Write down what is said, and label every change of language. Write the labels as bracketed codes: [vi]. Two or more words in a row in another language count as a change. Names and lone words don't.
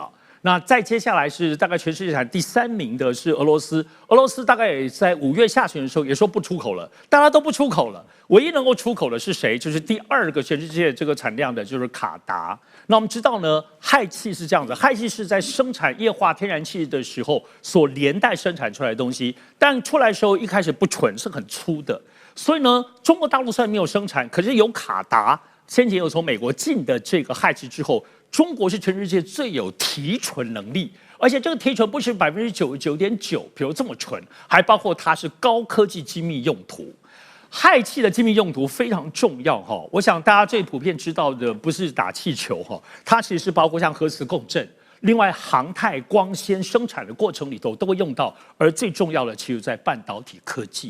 [zh] 那再接下來是大概全世界產第3名的是俄羅斯，俄羅斯大概也在5月下旬的時候也說不出口了，大家都不出口了，唯一能夠出口的是誰？就是第2個全世界這個產量的就是卡達。那我們知道呢，氦氣是這樣子，氦氣是在生產液化天然氣的時候所連帶生產出來的東西，但出來的時候一開始不純，是很粗的，所以呢，中國大陸雖然沒有生產，可是有卡達先前有從美國進的這個氦氣之後。中國是全世界最有提純能力，而且這個提純不是99.9%，比如這麼純，還包括它是高科技精密用途。氦氣的精密用途非常重要哈，我想大家最普遍知道的不是打氣球哈，它其實是包括像核磁共振，另外航太、光纖生產的過程裡頭都會用到，而最重要的其實在半導體科技。